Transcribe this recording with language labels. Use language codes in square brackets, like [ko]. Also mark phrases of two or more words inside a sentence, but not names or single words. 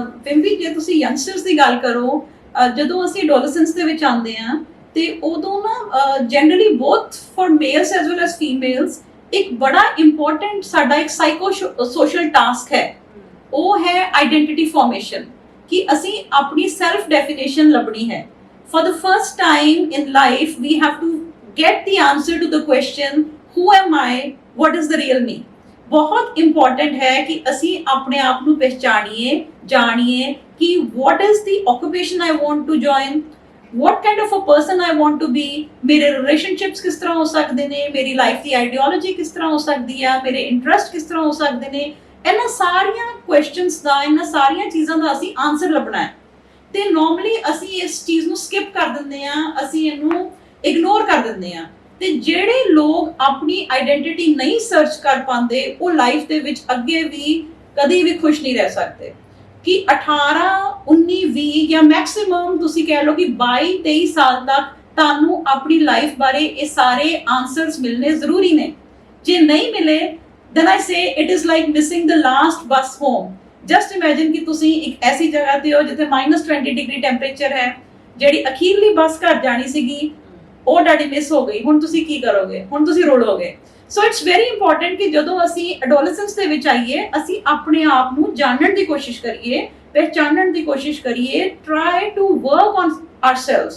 [pa] ਵਿੰਪੀ, ਜੇ ਤੁਸੀਂ ਯੰਗਸਟਰਸ ਦੀ ਗੱਲ ਕਰੋ, ਜਦੋਂ ਅਸੀਂ ਐਡੋਲੈਸੈਂਸ ਦੇ ਵਿੱਚ ਆਉਂਦੇ ਹਾਂ ਤੇ ਉਦੋਂ ਨਾ [en] generally both for males as well as females [pa] ਇੱਕ ਬੜਾ ਇੰਪੋਰਟੈਂਟ ਸਾਡਾ ਇੱਕ [en] psycho social task [pa] ਹੈ, ਉਹ ਹੈ [en] identity formation, [pa] ਕਿ ਅਸੀਂ ਆਪਣੀ [en] self definition [pa] ਲੱਭਣੀ ਹੈ। [en] For the first time in life, we have to get the answer to the question, who am I? What is the real me? [pa] ਬਹੁਤ important ਹੈ ਕਿ ਅਸੀਂ ਆਪਣੇ ਆਪ ਨੂੰ ਪਹਿਚਾਨੀਏ, ਜਾਣੀਏ ਕਿ [en] what is the occupation I want to join, what kind of a person I want to be, [pa] ਮੇਰੇ relationships ਕਿਸ ਤਰ੍ਹਾਂ ਹੋ ਸਕਦੇ ਨੇ, ਮੇਰੀ life ਦੀ ideology ਕਿਸ ਤਰ੍ਹਾਂ ਹੋ ਸਕਦੀ ਆ, ਮੇਰੇ interest ਕਿਸ ਤਰ੍ਹਾਂ ਹੋ ਸਕਦੇ ਨੇ। ਇਹਨਾਂ ਸਾਰੀਆਂ questions ਦਾ, ਇਹਨਾਂ ਸਾਰੀਆਂ ਚੀਜ਼ਾਂ ਦਾ ਅਸੀਂ answer ਲੱਭਣਾ ਹੈ। ਤੇ ਨਾਰਮਲੀ ਅਸੀਂ ਇਸ ਚੀਜ਼ ਨੂੰ ਸਕਿਪ ਕਰ ਦਿੰਦੇ ਆ, ਅਸੀਂ ਇਹਨੂੰ ਇਗਨੋਰ ਕਰ ਦਿੰਦੇ ਆ। ਤੇ ਜਿਹੜੇ ਲੋਕ ਆਪਣੀ ਆਈਡੈਂਟੀਟੀ ਨਹੀਂ ਸਰਚ ਕਰ ਪਾਉਂਦੇ, ਉਹ ਲਾਈਫ ਦੇ ਵਿੱਚ ਅੱਗੇ ਵੀ ਕਦੀ ਵੀ ਖੁਸ਼ ਨਹੀਂ ਰਹਿ ਸਕਦੇ। ਕਿ 18 19 20 ਜਾਂ ਮੈਕਸਿਮਮ ਤੁਸੀਂ ਕਹਿ ਲਓ ਕਿ 22 23 ਸਾਲ ਤੱਕ ਤੁਹਾਨੂੰ ਆਪਣੀ ਲਾਈਫ ਬਾਰੇ ਇਹ ਸਾਰੇ ਆਨਸਰਸ ਮਿਲਨੇ ਜ਼ਰੂਰੀ ਨੇ। ਜੇ ਨਹੀਂ ਮਿਲੇ, [en] then I say it is like missing the last bus home। just imagine [pa] ਕਿ ਤੁਸੀਂ ਇੱਕ ਐਸੀ ਜਗ੍ਹਾ ਤੇ ਹੋ ਜਿੱਥੇ -20 [en] degree temperature [pa] ਹੈ, ਜਿਹੜੀ ਅਖੀਰਲੀ ਬੱਸ ਘਰ ਜਾਣੀ ਸੀਗੀ ਉਹ ਤੁਹਾਡੀ ਮਿਸ ਹੋ ਗਈ। ਹੁਣ ਤੁਸੀਂ ਕੀ ਕਰੋਗੇ? ਹੁਣ ਤੁਸੀਂ ਰੋਲੋਗੇ। [en] so it's very important [pa] ਕਿ ਜਦੋਂ ਅਸੀਂ ਐਡੋਲੈਸੈਂਸ ਦੇ ਵਿੱਚ ਆਈਏ, ਅਸੀਂ ਆਪਣੇ ਆਪ ਨੂੰ ਜਾਣਨ ਦੀ ਕੋਸ਼ਿਸ਼ ਕਰੀਏ, ਪਹਿਚਾਨਣ ਦੀ ਕੋਸ਼ਿਸ਼ ਕਰੀਏ, [en] try to work on ourselves.